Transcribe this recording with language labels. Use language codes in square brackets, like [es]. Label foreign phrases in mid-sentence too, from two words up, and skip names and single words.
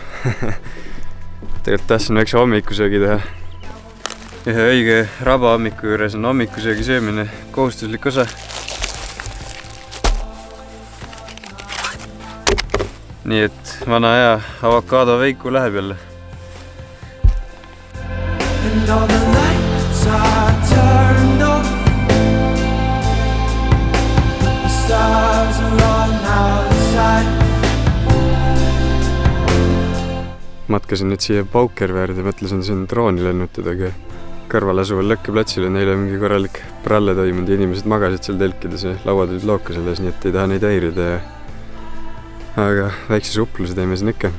[et] Tegelikult tahtsin väikse hommikusöögi teha. Ühe õige raba hommiku juures on hommikusöögi söömine kohustuslik osa. Nii et vana hea avokaado veiku läheb jälle. [en] And all the lights are turned off. The stars are on outside. [et] Matkasin nüüd siia Paukerväärde, mõtlesin siin drooni lennutada, aga kõrval asuval Lõkkeplatsil on neile mingi korralik pralle toimunud ja inimesed magasid seal telkides ja lauad olid looka selles, nii et ei taha neid häirida. Aga väikse supluse teeme siin ikka.